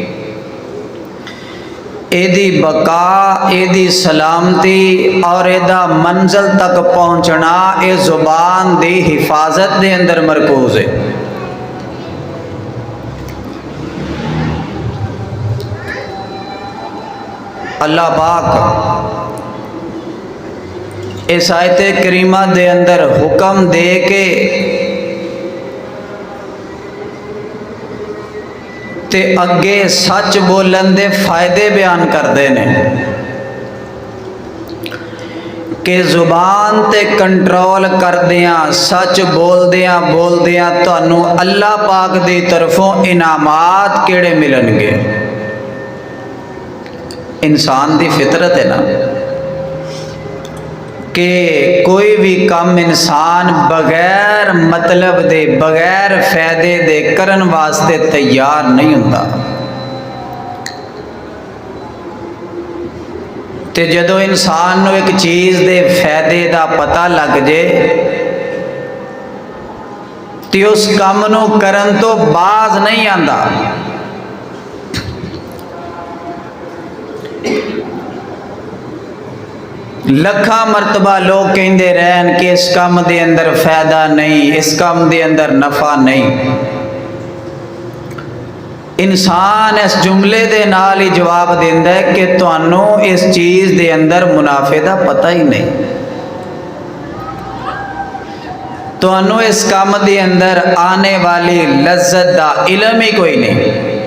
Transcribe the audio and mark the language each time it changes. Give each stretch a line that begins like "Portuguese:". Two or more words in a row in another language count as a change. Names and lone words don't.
Punjabi: اے دی بقا، اے دی سلامتی اور اے دا منزل تک پہنچنا اے زبان دی حفاظت دے اندر مرکوز ہے۔ اللہ پاک اس آیت کریمہ دے اندر حکم دے کے تے اگے سچ بولن دے فائدے بیان کردے نے کہ زبان تے کنٹرول کردیاں، سچ بولدیاں تانوں اللہ پاک دی طرفوں انعامات کیڑے ملن گے۔ انسان دی فطرت ہے نا کہ کوئی بھی کام انسان بغیر مطلب دے، بغیر فائدے دے کرن واسطے تیار نہیں ہوندا، تے جدو انسان نو ایک چیز دے فائدے دا پتہ لگ جے تے اس کام نو کرن تو باز نہیں آندا۔ لکھاں مرتبہ لوگ کہندے رہن کہ اس کام دے اندر فائدہ نہیں، اس کام دے اندر نفع نہیں۔ انسان اس جملے دے نال ہی جواب دیندا ہے کہ تانوں اس چیز دے اندر منافع دا پتہ ہی نہیں، تانوں اس کام دے اندر آنے والی لذت دا علم ہی کوئی نہیں۔